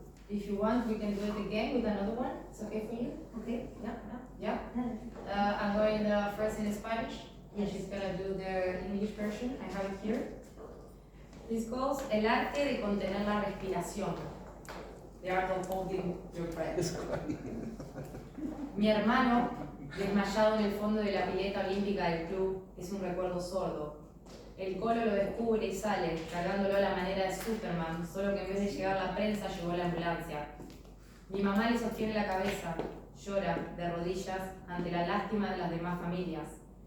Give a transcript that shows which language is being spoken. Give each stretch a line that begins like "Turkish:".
English: If you want, we can do it again with another one. It's okay for you? Okay? Yeah? I'm going first in Spanish. Yes. She's gonna do the English version. I have it here. This goes
Spanish: El arte de contener la respiración.
English: The art of holding your breath.
Spanish: Mi hermano, desmayado en el fondo de la pileta olímpica del club, es un recuerdo sordo. El colo lo descubre y sale, cargándolo a la manera de Superman, solo que en vez de llegar la prensa llegó la ambulancia. Mi mamá le sostiene la cabeza, llora de rodillas ante la lástima de las demás familias.